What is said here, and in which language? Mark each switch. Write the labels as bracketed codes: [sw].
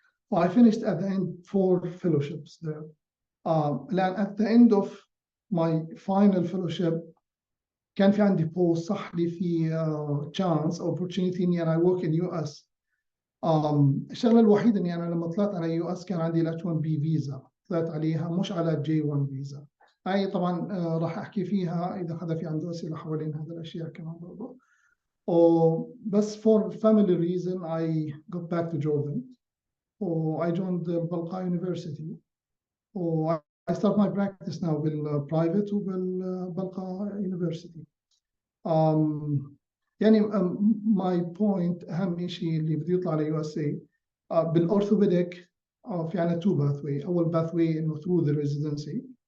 [en] So I finished at the end 4 fellowships there. And at the end of my final fellowship [ar] كان في عندي [en] post [ar] صح لي في [en] chance opportunity [ar] إني أنا [en] work in US. [ar] الشغلة الوحيدة إني أنا لما طلعت على US كان عندي ال H1B فيزا طلعت عليها مش على J1 فيزا. هاي طبعا راح أحكي فيها إذا حدا في عنده أسئلة حوالين هذا الأشياء كمان برضه. [en] بس for family reason I got back to Jordan. I joined the Balqa University. I start my practice now [ar] بالprivate وبالبلقا [en] University. [ar] يعني [en] my point [ar] أهم شيء اللي بده يطلع على USA بالأورثوبيديك في عنا 2 pathway أول pathway إنه [en] through the residency